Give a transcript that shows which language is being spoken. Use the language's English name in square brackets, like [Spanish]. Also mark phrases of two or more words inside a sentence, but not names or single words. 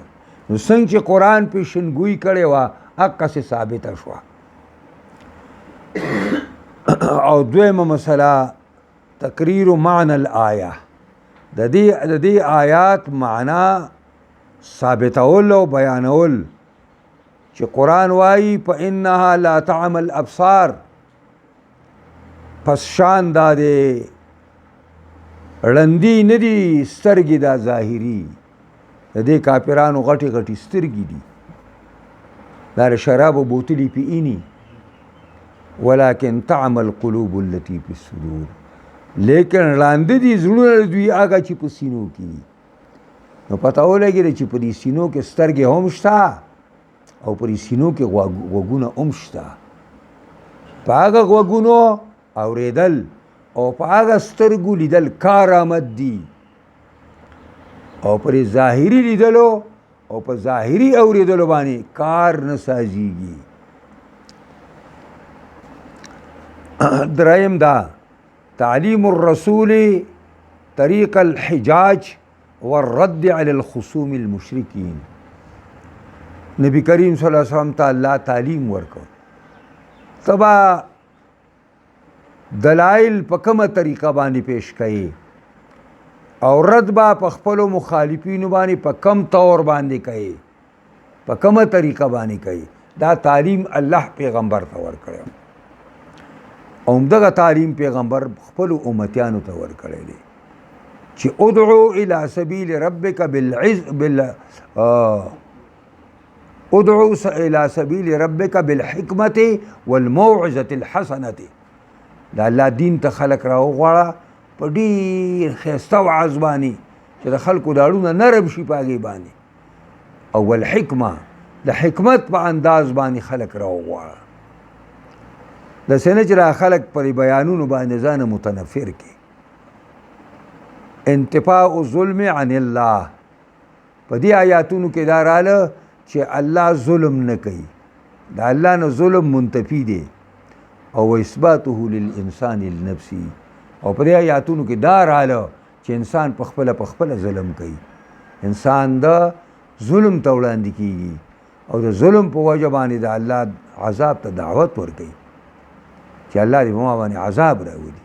[Pashto] نو څنګه چې قرآن پیشنګویي کړې وه هغسې ثابته شوه. او دویمه مسله [Arabic] تقریر معنی الآیه، [Pashto] د دې آیات معنا ثابتول او بیانول چې قرآن وایي [Arabic] فإنها لا تعمى الأبصار، [Pashto] پس شان دا دی ړندي نه دي سترګې، دا ظاهري د دې کافرانو غټې غټې سترګې دي، دا د شرابو بوتلې پییني. [Arabic] ولکن تعمى القلوب التي في الصدور، [Pashto] لیکن ړانده دي زړونه دوی هغه چې په سینو کې دي. نو پته ولګېده چې په دې سینو کې سترګې هم شته او په دې سینو کې غوږونه هم شته. په هغه غوږونو اورېدل او په هغه سترګو لیدل کارآمد دي، او پر ظاهري لیدلو او په ظاهري اورېدلو باندې کار نه سازیږي. [Arabic] دریم دا تعلیم الرسول طریق الحجاج والرد علی الخصوم المشرکین. [Pashto] نبی کریم [Arabic] صلی اللہ علیہ وسلم [Pashto] ته الله تعلیم ورکو تبا دلائل په کومه طریقه باندې پیش کړي او رد با په خپلو مخالفینو باندې په کم طور باندې کوي، په کومه طریقه باندې کوي. دا تعلیم الله پیغمبر ته ورکړی او همدغه تعلیم پیغمبر خپلو امتیانو ته ورکړی دی چې [Arabic] ادعو الى سبیل ربک ادعو الى سبیل ربک بالحکمت والموعظة الحسنة. [Pashto] دا الله دین ته خلق راوغواړه په ډېر ښایسته وعظ باندې چې د خلکو د اړونه نرم شي په هغې باندې، او والحکمه د حکمت په انداز باندې خلق راوغواړه. داسې نه چې را خلق پر بیانونو باندې ځانه متنفر کړي. [Arabic] انتفاء الظلم عن الله، [Pashto] په دې آیاتونو کې دا راله چې الله ظلم نه کوي، د الله نه ظلم منتفي دی او [Arabic] اثباته للانسان النفسي. [Pashto] او په دې آیاتونو کې دا راله چې انسان په خپله ظلم کوي، انسان د ظلم ته وړاندې کیږي او د ظلم په وجه باندې د الله عذاب ته دعوت ورکوي چې الله دې په ما باندې عذاب راولي.